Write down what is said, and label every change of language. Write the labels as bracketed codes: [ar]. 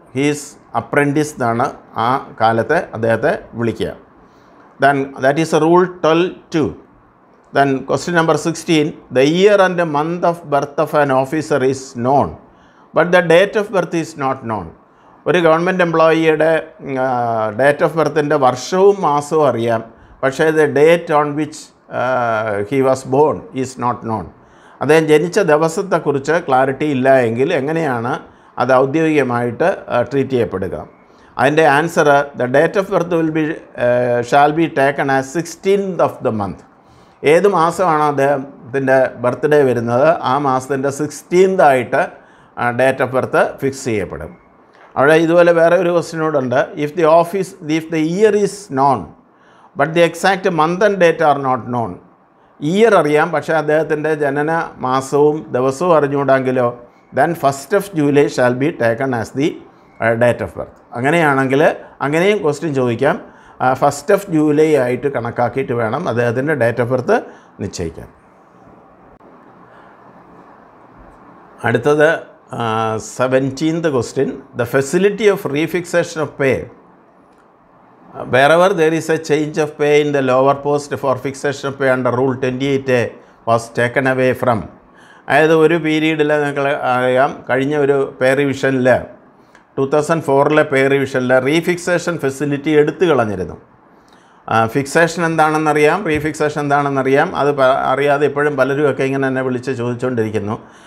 [ml] He's apprentice എന്നാണ് ആ കാലത്തെ അദ്ദേഹത്തെ വിളിക്കുക. [en] Then that is a rule 12(2). Then question number 16. The year and the month of birth of an officer is known, but the date of birth is not known. [ml] ഒരു government എംപ്ലോയിയുടെ date of ബർത്തിൻ്റെ വർഷവും മാസവും അറിയാം, പക്ഷേ [en] The date on which he was born is not known. [ml] അദ്ദേഹം ജനിച്ച ദിവസത്തെക്കുറിച്ച് clarity ഇല്ല എങ്കിൽ എങ്ങനെയാണ് അത് ഔദ്യോഗികമായിട്ട് ട്രീറ്റ് ചെയ്യപ്പെടുക? അതിൻ്റെ answer, [en] The date of birth shall be taken as 16th of the month. [ml] ഏത് മാസമാണോ അദ്ദേഹത്തിൻ്റെ ബർത്ത്ഡേ വരുന്നത് ആ മാസത്തിൻ്റെ 16th ആയിട്ട് ഡേറ്റ് ഓഫ് ബർത്ത് ഫിക്സ് ചെയ്യപ്പെടും. അവിടെ ഇതുപോലെ വേറെ ഒരു ക്വസ്റ്റ്യൻ കൂടെ ഉണ്ട്. [en] If the year is known but the exact month and date are not known. [ml] Year അറിയാം, പക്ഷേ അദ്ദേഹത്തിൻ്റെ ജനന മാസവും ദിവസവും അറിഞ്ഞുകൂടാങ്കിലോ [en] Then 1st of July shall be taken as the date of birth. [ml] അങ്ങനെയാണെങ്കിൽ അങ്ങനെയും ക്വസ്റ്റ്യൻ ചോദിക്കാം. 1st of July ആയിട്ട് കണക്കാക്കിയിട്ട് വേണം അദ്ദേഹത്തിൻ്റെ ഡേറ്റ് ഓഫ് ബർത്ത് നിശ്ചയിക്കാൻ. [en] അടുത്തത് 17th question. The facility of refixation of pay. Wherever there is a change of pay in the lower post for fixation of pay under Rule 28(a) was taken away from. [ml] അതായത് ഒരു പീരീഡിൽ നിങ്ങൾക്ക് അറിയാം, കഴിഞ്ഞ ഒരു പേ റിവിഷനിൽ 2004 പേ റിവിഷനിൽ റീഫിക്സേഷൻ facility എടുത്തു കളഞ്ഞിരുന്നു. Fixation എന്താണെന്നറിയാം, റീഫിക്സേഷൻ എന്താണെന്നറിയാം. അത് അറിയാതെ ഇപ്പോഴും പലരും ഒക്കെ ഇങ്ങനെ എന്നെ വിളിച്ച് ചോദിച്ചുകൊണ്ടിരിക്കുന്നു.